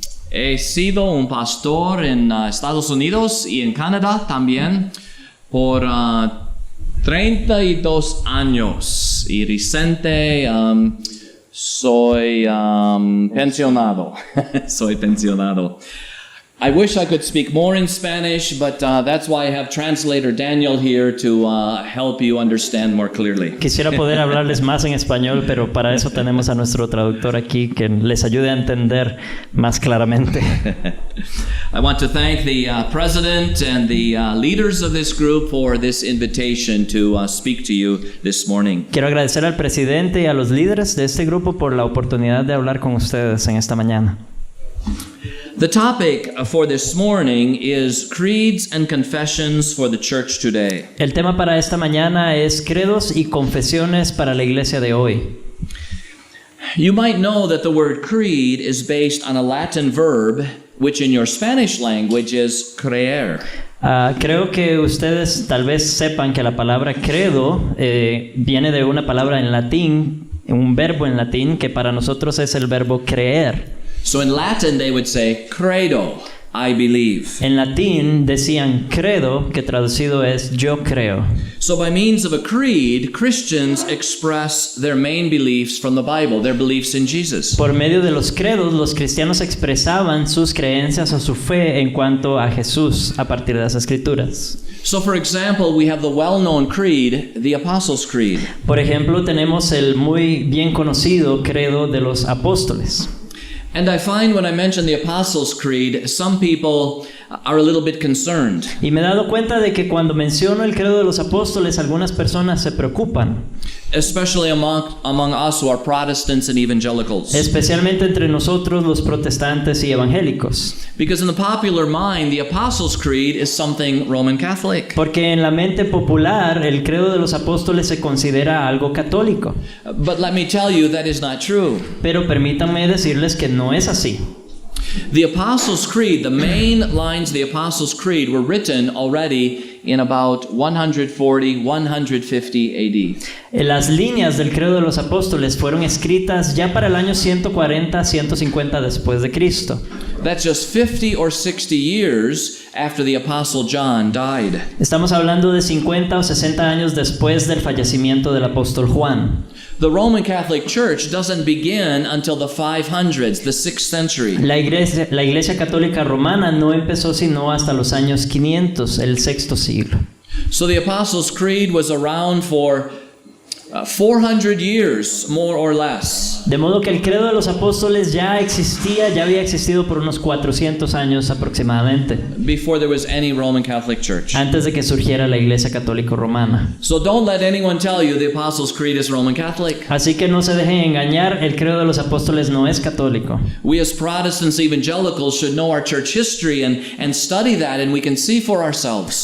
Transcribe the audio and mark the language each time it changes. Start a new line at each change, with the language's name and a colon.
Spanish: He sido un pastor en Estados Unidos y en Canadá también por 32 años y reciente soy pensionado. Soy pensionado.
English: I wish I could speak more in Spanish, but that's why I have translator Daniel here to help you understand more clearly.
Spanish: Quisiera poder hablarles más en español, pero para eso tenemos a nuestro traductor aquí que les ayude a entender más claramente.
English: I want to thank the president and the leaders of this group for this invitation to speak to you this morning.
Spanish: Quiero agradecer al presidente y a los líderes de este grupo por la oportunidad de hablar con ustedes en esta mañana.
English: The topic for this morning is creeds and confessions for the church today.
Spanish: El tema para esta mañana es credos y confesiones para la iglesia de hoy.
English: You might know that the word creed is based on a Latin verb, which in your Spanish language is creer.
Spanish: Creo que ustedes tal vez sepan que la palabra credo viene de una palabra en latín, un verbo en latín que para nosotros es el verbo creer.
English: So in Latin they would say credo, I believe.
Spanish: En latín decían credo, que traducido es yo creo.
English: So by means of a creed, Christians express their main beliefs from the Bible, their beliefs in Jesus.
Spanish: Por medio de los credos, los cristianos expresaban sus creencias o su fe en cuanto a Jesús a partir de las Escrituras.
English: So for example, we have the well-known creed, the Apostles' Creed.
Spanish: Por ejemplo, tenemos el muy bien conocido credo de los apóstoles.
English: And I find when I mention the Apostles' Creed, some people are a little bit concerned.
Spanish: Y me he dado cuenta de que cuando menciono el credo de los apóstoles, algunas personas se preocupan.
English: Especially among us who are Protestants and evangelicals.
Spanish: Especialmente entre nosotros los protestantes y evangélicos.
English: Because in the popular mind, the Apostles' Creed is something Roman Catholic.
Spanish: Porque en la mente popular, el credo de los apóstoles se considera algo católico.
English: But let me tell you, that is not true.
Spanish: Pero permítanme decirles que no es así.
English: The Apostles' Creed, the main lines of the Apostles' Creed were written already in about 140, 150 AD.
Spanish: Las líneas del credo de los apóstoles fueron escritas ya para el año 140, 150 después de Cristo.
English: That's just 50 or 60 years after the Apostle John died.
Spanish: Estamos hablando de 50 o 60 años después del fallecimiento del apóstol Juan.
English: The Roman Catholic Church doesn't begin until the 500s, the 6th century.
Spanish: La iglesia católica romana no empezó sino hasta los años 500, el sexto siglo.
English: So the Apostles' Creed was around for 400 years, more or less.
Spanish: De modo que el credo de los apóstoles ya había existido por unos 400 años aproximadamente.
English: Before there was any Roman Catholic Church.
Spanish: Antes de que surgiera la iglesia católica romana.
English: So don't let anyone tell you the Apostles' Creed is Roman Catholic.
Spanish: Así que no se dejen engañar, el credo de los apóstoles no es católico.
English: We as Protestants evangelicals should know our church history and study that, and we can see for ourselves.